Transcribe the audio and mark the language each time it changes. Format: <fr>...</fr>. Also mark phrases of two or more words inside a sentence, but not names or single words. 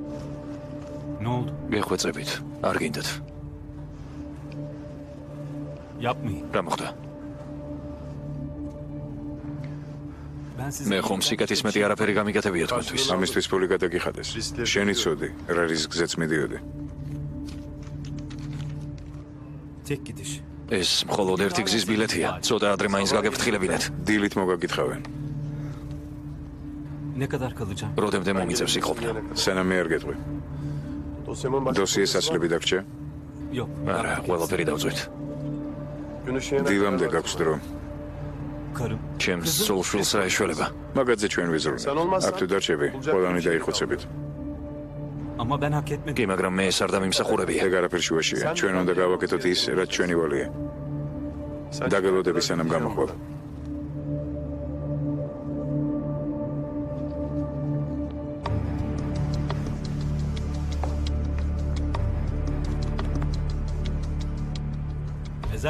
<ka>გეხვეწებით, არ გინდათ.</ka> <tr>Yapmayın.</tr> <ka>რა მოხდა?</ka> <tr>Ben size...</tr> <ka>მე ხომ სიკეთის მეტი არაფერი გამიგეთებია თქვენთვის. ამისთვის ფული გადაგიხადეს. შენი ცოდი, რა რისკზეც მიდიოდი.</ka> <tr>Tek gidiş.</tr> <ka>ეს მხოლოდ ერთი გზის ბილეთია. ცოტა ადრე მაინც გაგეფრთხილებინეთ. დილით მოგაგითხავენ.</ka> <tr>Ne kadar kalacağım?</tr> <ka>როდემდე მომიწევს იყოფნა? სანამ მე არ გეტყვი. დოსიეს ასლები დაგჭე.</ka> <tr>Yok.</tr> <ka>არა, ყველაფერი დავწვით. დილამდე გაქვს დრო.</ka> <tr>Karım.</tr> <ka>ჩემს სულშვილს რა ეშველება? მაგაძე ჩვენ ვიზრუნე. აქ თუ დარჩები, ყველანი დაიხოცებით.</ka> <tr>Ama ben hak etmedim.</tr> <ka>კი, მაგრამ მე ეს არ დამიმსახურებია. ეგ არაფერ შუაშია. ჩვენ უნდა გავაკეთოთ ის, რაც ჩვენი ვალია. დაგელოდები სანამ გამოხვალ. Ezel.</ka>